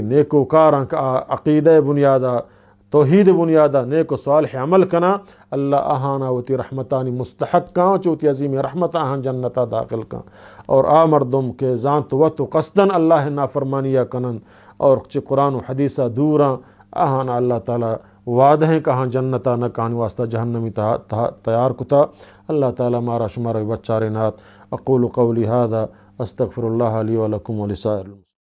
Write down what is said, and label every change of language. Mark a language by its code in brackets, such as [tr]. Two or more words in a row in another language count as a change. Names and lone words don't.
[bal] نیکو کاراں کا عقیدہ بنیادہ، توحید بنیادہ، نیک و صالح عمل کنا، اللہ آہانا ہوتی رحمتانی مستحق کاں چوتی عظیم رحمت آہان جنتا داخل کاں، اور آ مردم کے زانت وقت قصدن اللہ نافرمانیہ کنن اور چی قرآن و حدیثہ دوراں آہانا اللہ تعالیٰ وعدہ ہیں کہاں جنتا نہ کہاں واسطہ جہنمی تیار کتا، اللہ تعالیٰ مارا شمارا بچارے نات، [ar] اقول قولی هذا استغفر اللہ لی ولکم ولسائر